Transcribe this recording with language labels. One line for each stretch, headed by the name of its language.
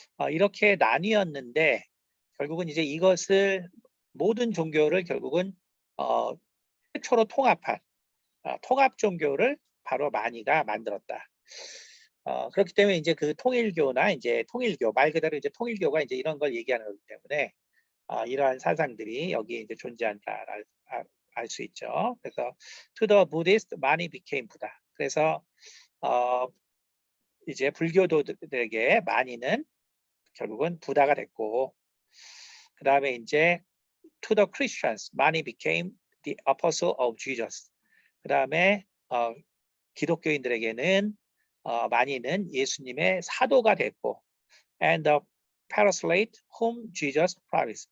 Korean: 이렇게 나뉘었는데 결국은 이제 이것을 모든 종교를 결국은 최초로 통합한 통합 종교를 바로 마니가 만들었다. 그렇기 때문에 이제 그 통일교나 이제 통일교 말 그대로 이제 통일교가 이제 이런 걸 얘기하는 거기 때문에 이러한 사상들이 여기에 이제 존재한다 알 수 있죠.
English: 그래서 to the Buddhist, Mani became Buddha.
Korean: 그래서 이제 불교도들에게 마니는 결국은 부다가 됐고, 그 다음에 이제
English: to the Christians, Mani became the Apostle of Jesus.
Korean: 그 다음에 기독교인들에게는 마니는 예수님의 사도가 됐고,
English: and the paraclete whom Jesus promised.